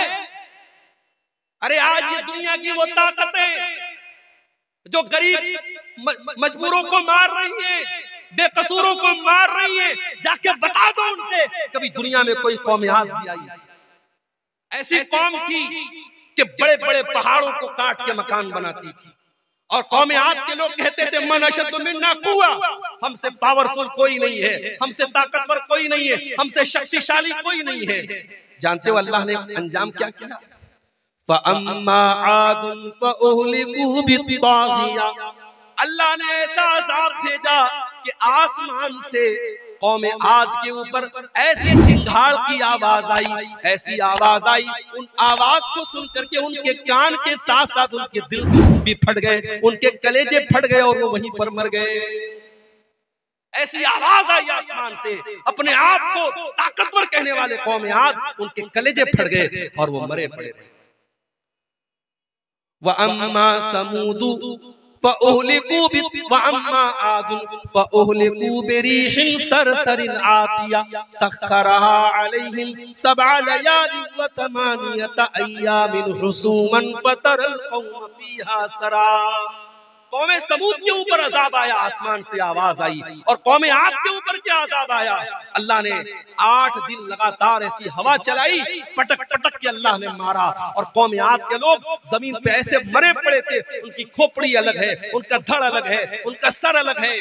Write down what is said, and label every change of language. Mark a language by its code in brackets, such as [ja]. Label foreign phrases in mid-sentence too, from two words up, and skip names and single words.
[hi] अरे आज ये दुनिया की वो ताकतें जो गरीब मजबूरों को मार रही हैं, बेकसूरों को मार रही हैं, जाके बता दो उनसे कभी दुनिया में कोई कौम आद भी आई? ऐसी कौम थी कि बड़े बड़े पहाड़ों को काट के मकान बनाती थी, और कौम आद के लोग कहते थे [ar] من أشد منا قوة, [hi] हमसे पावरफुल कोई नहीं है, हमसे ताकतवर कोई नहीं है, हमसे शक्तिशाली कोई नहीं है। जानते हो अल्लाह ने अंजाम क्या किया? [ar] فأما عاد فأهلكوا بالطاغية, [hi] अल्लाह ने ऐसा अज़ाब भेजा कि आसमान से कौम आद के ऊपर ऐसी चिंगाड़ की आवाज आई, ऐसी आवाज आई, उन आवाज को सुन करके उनके कान के साथ साथ उनके दिल भी फट गए, उनके कलेजे फट गए और वो वहीं पर मर गए। ऐसी आवाज आई आसमान से, अपने आप को ताकतवर कहने वाले कौम आद, उनके कलेजे फट गए और वो मरे पड़े रहे। [ar] وأما ثمود فأهلكوا وأما عاد فأهلكوا بريح صرصر عاتية سخرها عليهم سبع ليال وثمانية أيام حسوما فترى القوم فيها صرعى. [hi] कौम समूद के ऊपर अजाब आया, आसमान से आवाज आई, और कौम आद के ऊपर क्या अजाब आया? अल्लाह ने 8 दिन लगातार ऐसी हवा चलाई, पटक पटक के अल्लाह ने मारा, और कौम आद के लोग जमीन पे ऐसे मरे पड़े थे, उनकी खोपड़ी अलग है, उनका धड़ अलग है, उनका सर अलग है।